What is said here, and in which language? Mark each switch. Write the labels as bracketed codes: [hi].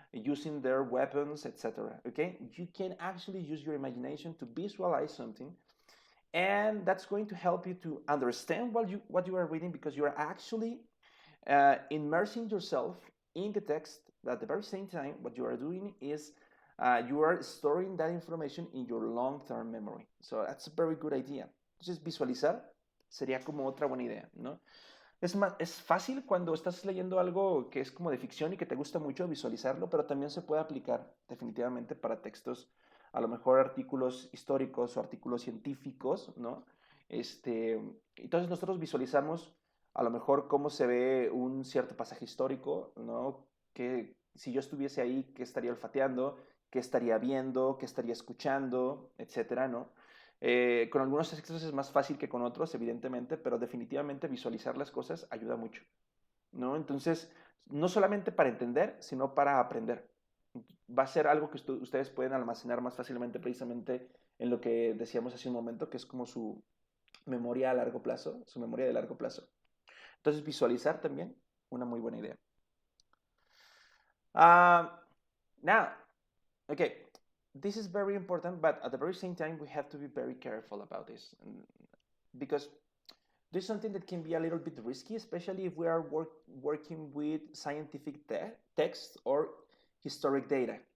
[en] using their weapons, etc. Okay, you can actually use your imagination to visualize something, and that's going to help you to understand what you are reading, because you are actually immersing yourself in the text. But at the very same time, what you are doing is you are storing that information in your long-term memory. So that's a very good idea. [es] Entonces, visualizar sería como otra buena idea, ¿no? Es fácil cuando estás leyendo algo que es como de ficción y que te gusta mucho visualizarlo, pero también se puede aplicar definitivamente para textos, a lo mejor artículos históricos o artículos científicos, ¿no? Entonces nosotros visualizamos a lo mejor cómo se ve un cierto pasaje histórico, ¿no? Que si yo estuviese ahí, ¿qué estaría olfateando? ¿Qué estaría viendo? ¿Qué estaría escuchando? Etcétera, ¿no? Con algunos textos es más fácil que con otros, evidentemente, pero definitivamente visualizar las cosas ayuda mucho, ¿no? Entonces, no solamente para entender, sino para aprender. Va a ser algo que ustedes pueden almacenar más fácilmente, precisamente en lo que decíamos hace un momento, que es como su memoria a largo plazo, su memoria de largo plazo. Entonces, visualizar también, una muy buena idea. [en] Now, okay, this is very important, but at the very same time, we have to be very careful about this, because there's something that can be a little bit risky, especially if we are working with scientific text or historic data.